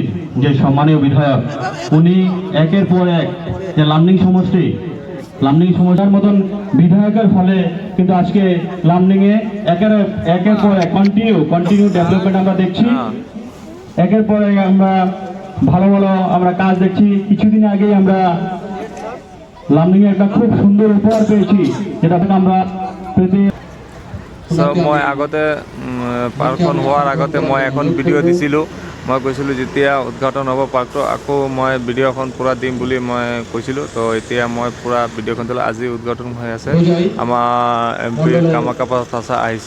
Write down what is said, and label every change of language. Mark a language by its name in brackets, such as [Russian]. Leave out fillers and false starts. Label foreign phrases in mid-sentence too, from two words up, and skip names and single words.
[Bangla] যে সম্মানীয় বিধায়ক উনি একের পর এক যে লামডিং সমস্যার মতন বিধায়কের ফলে কিন্তু আজকে লামডিংয়ে একের পর এক [English] continue development [Bangla] আমরা দেখছি। একের পর এক আমরা ভালো আমরা কাজ দেখছি। কিছুদিন আগেই আমরা লামডিংয়ে একটা খুব সুন্দর উপহার পেয়েছি, যেটা আমরা পেতে [Assamese] মই আগতে পাৰ্কখন হোৱাৰ আগতে মই এখন ভিডিঅ' দিছিলোঁ। মই কৈছিলোঁ যেতিয়া উদ্ঘাটন হ'ব পাৰ্কটো আকৌ মই ভিডিঅ'খন পূৰা দিম বুলি মই কৈছিলোঁ। তো এতিয়া মই পূৰা ভিডিঅ'খন দিলোঁ। আজি উদ্ঘাটন হৈ আছে, আমাৰ MP কামাখ্যা প্ৰসাদ আহিছিল।